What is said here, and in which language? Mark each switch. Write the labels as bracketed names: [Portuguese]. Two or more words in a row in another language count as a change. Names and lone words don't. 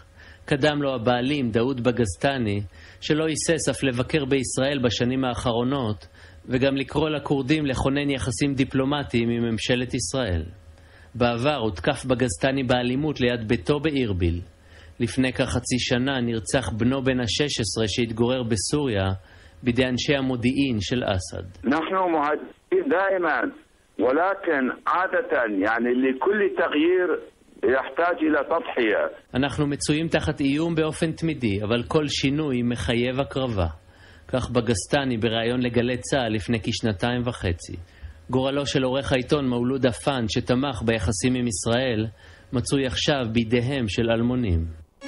[Hebrew] קדם לו הבעלים, דאוד בגסטני, שלא היסס אף לבקר בישראל בשנים האחרונות, וגם לקרוא לקורדים לכונן יחסים דיפלומטיים עם ממשלת ישראל. בעבר הותקף בגסטני באלימות ליד ביתו באירביל. לפני כחצי שנה נרצח בנו בן ה-16 שהתגורר בסוריה, בידי אנשי המודיעין של אסד. אנחנו מועדים דائما, [Arabic] ولكن عادة يعني لكل تغيير يحتاج إلى تضحية. [Hebrew] אנחנו מצויים תחת איום באופן תמידי, אבל כל שינוי מחייב הקרבה. כך בגסטני בראיון לגלי צה"ל לפני כשנתיים וחצי. גורלו של עורך העיתון מוולוד אפנד שתמך ביחסים עם ישראל מצוי עכשיו בידיהם של אלמונים.